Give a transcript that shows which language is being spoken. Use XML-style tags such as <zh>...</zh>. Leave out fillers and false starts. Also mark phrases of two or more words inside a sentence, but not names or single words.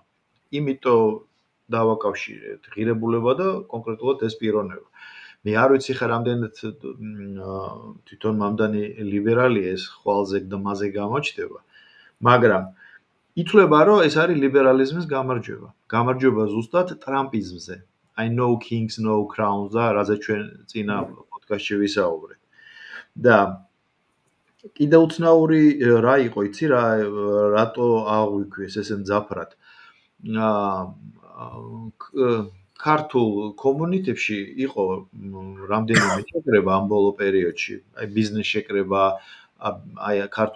<ka>იმიტომ დავაკავშირეთ ღირებულება და კონკრეტულად ეს პიროვნება. მე არ ვიცი ხა რამდენად თვითონ მამდანი ლიბერალია, ეს ხვალზე და მასზე გამოჩნდება, მაგრამ ითვლება, რომ ეს არის ლიბერალიზმის გამარჯვება. გამარჯვება ზუსტად ტრამპიზმზე.</ka> <en>I no kings, no crowns</en> <ka>და რაზეც ჩვენ წინა პოდკასტში ვისაუბრეთ. და კიდევ უცნაური რა იყო, იცი რა, რატო აღვიქვეს ესე მძაფრად. ქართულ კომუნიტებში იყო რამდენიმე შეკრება ამ ბოლო პერიოდში, აი ბიზნეს შეკრება, აი ქართულ</ka>